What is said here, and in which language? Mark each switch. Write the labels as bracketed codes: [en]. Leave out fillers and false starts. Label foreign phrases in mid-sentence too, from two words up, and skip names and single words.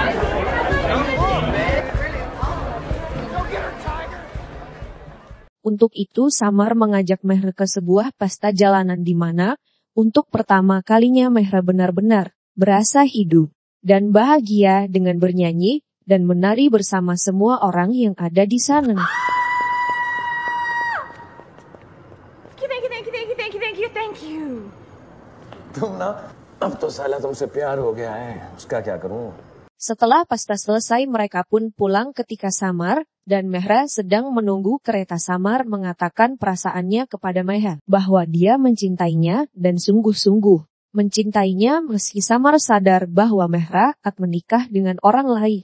[id] Untuk itu Samar mengajak Mehra ke sebuah pesta jalanan di mana untuk pertama kalinya Mehra benar-benar berasa hidup dan bahagia dengan bernyanyi dan menari bersama semua orang yang ada di sana. [en] Thank you. [hi] तुम ना अब तो साला तुमसे प्यार हो गया है, उसका क्या करूं? [id] Setelah pesta selesai mereka pun pulang ketika Samar dan Mehra sedang menunggu kereta. Samar mengatakan perasaannya kepada Mehra bahwa dia mencintainya dan sungguh-sungguh mencintainya meski Samar sadar bahwa Mehra akan menikah dengan orang lain.